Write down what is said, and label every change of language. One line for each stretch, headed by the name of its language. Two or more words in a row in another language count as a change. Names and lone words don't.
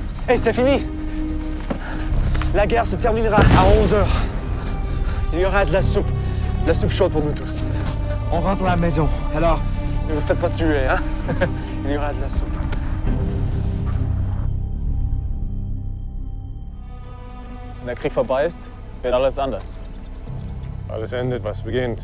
French: Hey, c'est fini. La guerre se terminera à 11 heures. Il y aura de la soupe chaude pour nous tous. On rentre à la maison. Alors, ne vous faites pas tuer, hein? Il y aura de la soupe.
German: Wenn der Krieg vorbei ist, wird alles anders. Alles endet, was beginnt.